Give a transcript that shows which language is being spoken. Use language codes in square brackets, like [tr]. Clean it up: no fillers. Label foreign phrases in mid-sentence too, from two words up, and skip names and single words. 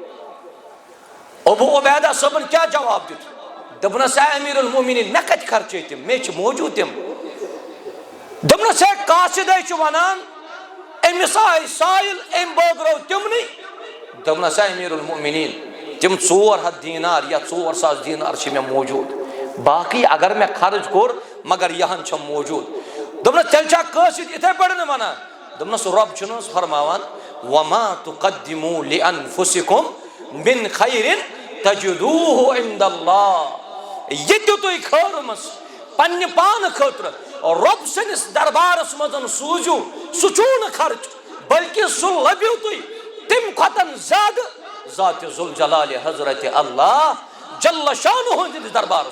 [ks] ابو عبیدہ صٲبن کیٛاہ جواب دیُت دوٚپنس ہے امیٖر المومنیٖن مےٚ کتہِ خرچٲے تِم مےٚ چھِ موجوٗد تِم دوٚپنس ہے قاصدے چھُ ونان أمِس آے سائل أمۍ بٲگرو تِمنٕے دوٚپنس ہے امیٖر المومنیٖن تِم 400 دینار یا 400 دینار چھِ مےٚ موجوٗد باقٕے اگر مےٚ خرٕچ کوٚر مگر یہِ ہن چھم موجوٗد دوٚپنس تیٚلہِ چھا کٲشِر یِتھے پٲٹھۍ ونان دوٚپنس رۄب چھُنہٕ حظ فرماوان [ar] وما تقدموا لانفسکم من خیر تجدوه عند اللہ [ks] یہِ تہِ تُہۍ خٲرمس پننہِ پانہٕ خٲطرٕ رۄب سٕنٛدِس دربارس منٛز سوٗزِو سُہ چھُو نہٕ خرچ بلکہِ سُہ لبِو تُہۍ تمہِ کھۄتہٕ زیادٕ ذاتِ ذوالجلال حضرت اللہ جل شانہ ہٕنٛدِس دربارس